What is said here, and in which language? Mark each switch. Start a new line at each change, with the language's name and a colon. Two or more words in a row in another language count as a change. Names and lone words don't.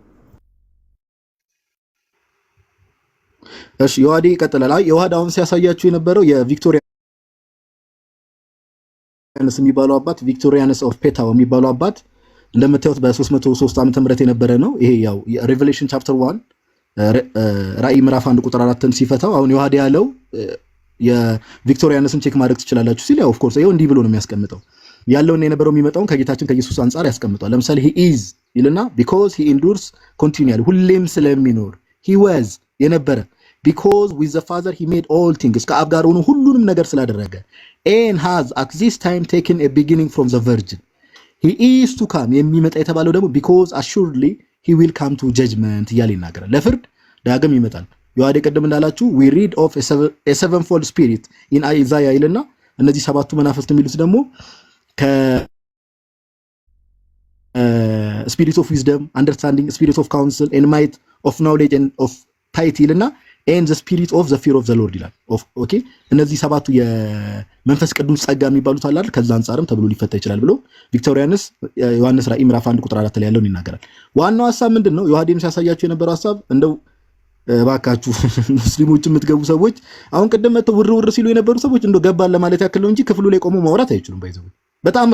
Amharic: እሺ ዮሐዴ ይቀጥላል። ዮሐድ አሁን ሲያሳያችሁ የነበረው የቪክቶሪያንስ የሚባለው አባት ቪክቶሪያንስ ኦፍ ፔታው የሚባለው አባት እንደምታዩት በ303 ዓመተ ምህረት የነበረ ነው። ይሄ ያው ሬቨሌሽን ቻፕተር 1 ራእይ ምዕራፍ 1 ቁጥር 4ን ሲፈታው አሁን ዮሐዴ ያለው የቪክቶሪያንስን ቼክ ማድረግ ትችላላችሁ ሲል ያው
English: of course
Amharic: ይሄው እንዲህ ብሎ ነው የሚያስቀምጠው። ያለውና የነበረው የሚመጣውን ከጌታችን ከኢየሱስ አንፃር ያስቀምጣል። ለምሳሌ
English: he is ይልና because he endures continually
Amharic: ሁሌም ስለሚኖር
English: he was የነበረ because with the father he made all things
Amharic: ከአብ ጋር ሆኖ ሁሉንም ነገር ስላደረገ
English: and has at this time taken a beginning from the virgin he is to come
Amharic: የሚመጣ የተባለው ደግሞ
English: because assuredly he will come to judgment
Amharic: እያለ ይናገራል። ለፍርድ ዳግም ይመጣል። ዮሐዴ ቀደም እንዳላችሁ
English: we read of a sevenfold spirit in Isaiah
Amharic: ይልና እነዚህ ሰባቱ መናፍስት የሚሉት ደግሞ
English: spirit of wisdom, understanding, spirit of counsel and might, of knowledge and of piety
Amharic: ይልና
English: and the spirit of the fear of the Lord
Amharic: ይላል። ኦኬ እነዚህ ሰባቱ የመንፈስ ቅዱስ ጸጋ የሚባሉት አላል ከዛ አንፃርም ተብሎ ሊፈታ ይችላል ብሎ ቪክቶሪያንስ ዮሐንስ ራእይ ምዕራፍ 1 ቁጥር 4 ላይ ያለውን ይናገራል። ዋናው ሐሳብ ምንድነው? ዮሐዴም ሲያሳያችሁ የነበረው ሐሳብ እንደው ባካችሁ ሙስሊሞች የምትገቡ ሰዎች አሁን ቀደም መተው ውር ሲሉ የነበሩ ሰዎች እንደው ገባን ለማለት ያክል ነው እንጂ ክፍሉ ላይ ቆሞ ማውራት አይችሉም። ባይዘው በተአምር